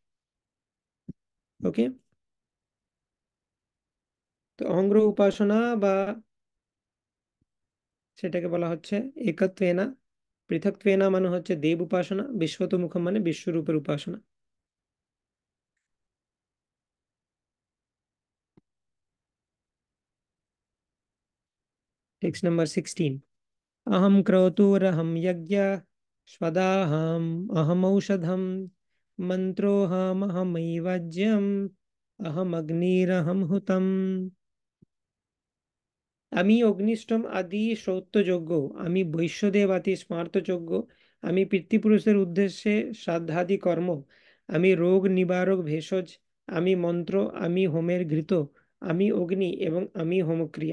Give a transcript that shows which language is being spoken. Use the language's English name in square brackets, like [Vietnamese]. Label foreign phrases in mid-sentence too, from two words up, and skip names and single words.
[Bangla] ওকে, তো অহংগ্রহ উপাসনা বা সেটাকে বলা হচ্ছে একত্বেনা। পৃথক্ত্বেনা মানে হচ্ছে দেব উপাসনা, বিশ্বতোমুখম মানে বিশ্বরূপের উপাসনা। [English] text number 16. [Sanskrit] अहम क्रतुरहम यज्ञ स्वदाहम अहम औषधम मंत्रोहम अहमैवाज्यम अहम अग्निरहम हुतम। [Bangla] আমি অগ্নিষ্টম আদি শ্রৌতযজ্ঞ, আমি বৈশ্যদেব আদি স্মার্তযজ্ঞ, আমি পিতৃপুরুষের উদ্দেশ্যে শ্রাদ্ধাদি কর্ম, আমি রোগ নিবারক ভেষজ, আমি মন্ত্র, আমি হোমের ঘৃত, আমি অগ্নি এবং আমি হোমক্রিয়া।